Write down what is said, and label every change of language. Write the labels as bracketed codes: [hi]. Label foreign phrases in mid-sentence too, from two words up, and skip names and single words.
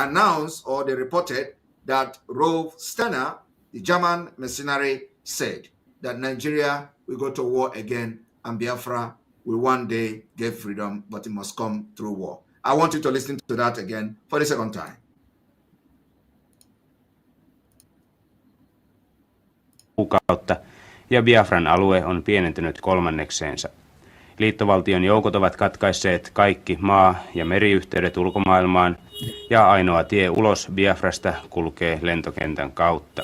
[en] Announced or they reported that Rolf Stenner, the German mercenary, said that Nigeria will go to war again and Biafra will one day get freedom, but it must come through war. I want you to listen to that again for the second time. [fi] Kuukautta, ja Biafran alue on pienentynyt kolmannekseensa. Liittovaltion joukot ovat katkaisseet kaikki maa- ja meriyhteydet ulkomaailmaan, ja ainoa tie ulos Biafrasta kulkee lentokentän kautta.